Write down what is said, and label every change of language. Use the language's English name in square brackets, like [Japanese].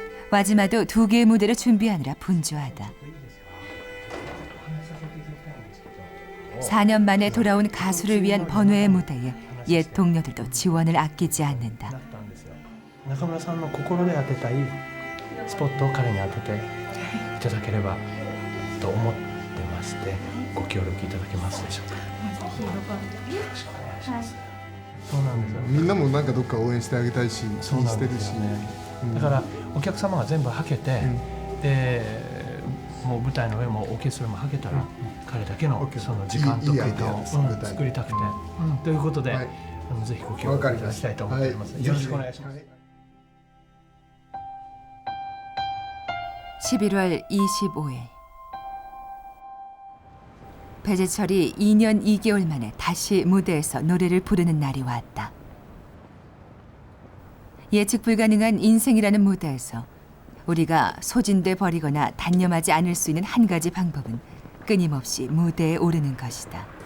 [Korean] 와지마도 2개의 무대를 준비하느라 분주하다. 4년 만에 돌아온 가수를 위한 번외의 무대에 옛 동료들도 지원을 아끼지 않는다. [Japanese] 中村さんの心で当てたいスポットを彼に当てていただければと思ってまして、ご協力いただけますでしょうか。よろしくお願いします。そうなんですよ。みんなもなんかどっか応援してあげたいし、気にしてるし、だからお客様が全部はけて、でもう舞台の上もオーケストラもはけたら、彼だけのその時間と空間を作りたくて、ということで、ぜひご協力いただきたいと思っております。よろしくお願いします。 [Korean] 11월 25일 배재철이 2년 2개월 만에 다시 무대에서 노래를 부르는 날이 왔다. 예측 불가능한 인생이라는 무대에서 우리가 소진돼 버리거나 단념하지 않을 수 있는 한 가지 방법은 끊임없이 무대에 오르는 것이다.